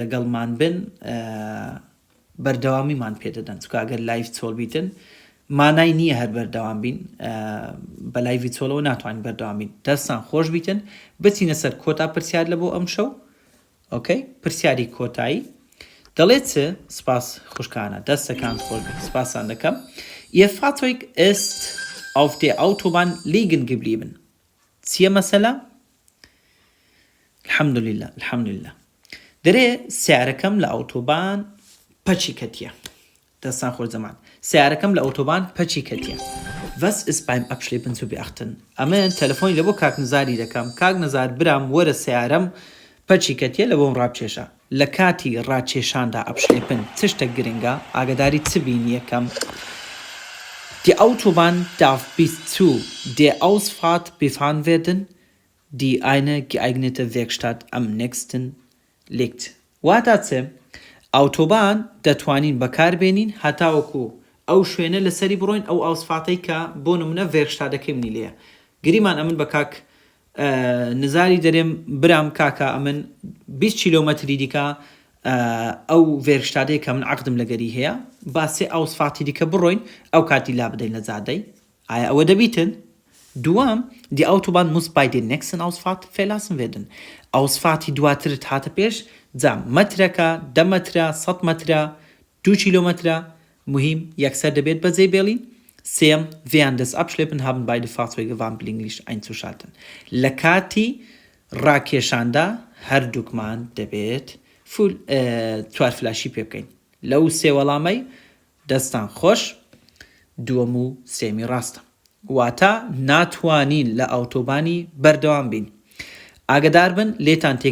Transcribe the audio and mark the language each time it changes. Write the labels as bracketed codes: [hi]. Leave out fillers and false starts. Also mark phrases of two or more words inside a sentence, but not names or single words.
[ckb] لەگەڵمان بن بەردەوامیمان پێدەدەن چکە ئەگەر لایڤ چۆڵ بیتن مانای نییە هەر بەردەوام بین بە لایڤی چۆڵەوە ناتوانین بەردەوام بین دەستان خۆش بیتن بچینە سەر کۆتا پرسیار لە بۆ ئەم شەو ئۆکەی پرسیاری کۆتایی دەڵێت چ سپاس خوشکانە دەستەکان خۆش بێت سپاسان دەکەم [de] Ihr Fahrzeug ist auf der Autobahn liegen geblieben. [ckb] چیە مەسەلە؟ الحەمدولله دەرێ سیارەکەم لە ئەوتۆبان پەچی کەتیە دەستان خۆش زەمان سیارەکەم لە ئەوتۆبان پەچی کەتیە [de] Was ist beim Abschleppen zu beachten؟ [ckb] ئەمە تەلەفۆنی لە بۆ کاک نزاری دەکەم کاک نزار برام وەرە سیارەم پەچی کەتیە لە بۆم ڕابچێشە لە کاتی ڕاکێشاندا ئەبشلێپن چ شتێک گرنگە ئاگاداری چ بین یەکەم [de] Die Autobahn darf bis zu der Ausfahrt befahren werden, die eine geeignete Werkstatt am nächsten liegt. [ckb] واتاتسێ ئەوتۆبان دەتوانین بەکاربێنین هەتاوەکو ئەو شوێنە لەسەری بڕۆین ئەو ئاوسفاتەی کە بۆ نمونە ڤێرشتادەکەی منی لێیە گریمان ئەمن بە کاک نزاری دەرێم برام کاکە ئەمن 20 کیلۆمەتری دیکە ئەو ڤێرشتادەیە کە من عەقدم لەگەری هەیە باسێ ئاوسفاتی دیکە بڕۆین ئەو کاتی لا بدەین لە زادەی ئایا ئەوە دەبیتن؟ [de] دوام die Autobahn muss bei der nächsten Ausfahrt verlassen werden. [ckb] Ausfahti دواترت هاتە پێش جام مەترەکە 10 مەترە 100 مەترە 2 کیلۆمەترە مهم یەکسەر دەبێت بەجێ بێڵین سێم [de] während des Abschleppen haben beide Fahrzeuge warnblinklicht einzuschalten. [ckb] لە کاتی ڕاکێشاندا هەردووکمان دەبێت چوارفلاشی پێ بکەین لەو سێ وەڵامەی دەستان خۆش دووەم و سێمی ڕاستە واتە ناتوانین لە ئەوتۆبانی بەردەوام بین ئاگدار بن لێتان تێک